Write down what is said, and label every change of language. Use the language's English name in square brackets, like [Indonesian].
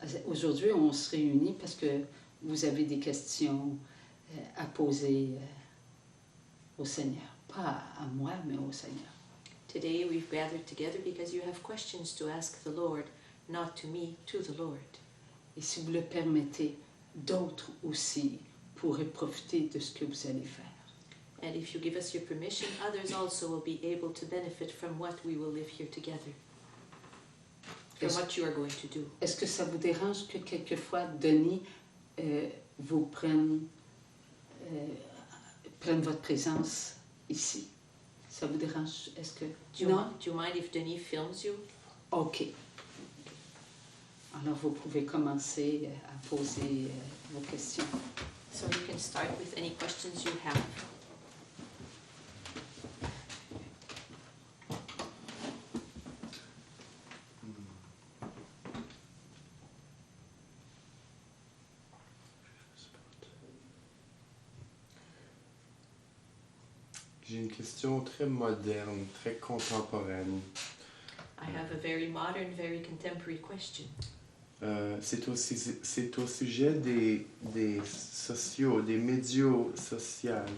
[French] aujourd'hui, on se réunit parce que vous avez des questions à poser au Seigneur. Pas à moi, mais au Seigneur. [English] Today we've gathered together because you have questions to ask the Lord, not to me, to the Lord. [French] Et si vous le permettez, d'autres aussi pourraient profiter de ce que vous allez faire. [English] And if you give us your permission, others also will be able to benefit from what we will live here together. From what you are going to do. [French] Est-ce que ça vous dérange que quelquefois Denis vous prenne votre présence ici? Ça vous dérange? Est-ce que... [English] Do you mind if Denis films you? OK. [French] Alors vous pouvez commencer à poser vos questions. [English] So you can start with any questions you have. [French] J'ai une question très moderne, très contemporaine. [English] I have a very modern, very contemporary question. [French] C'est au sujet des sociaux, des médias sociaux.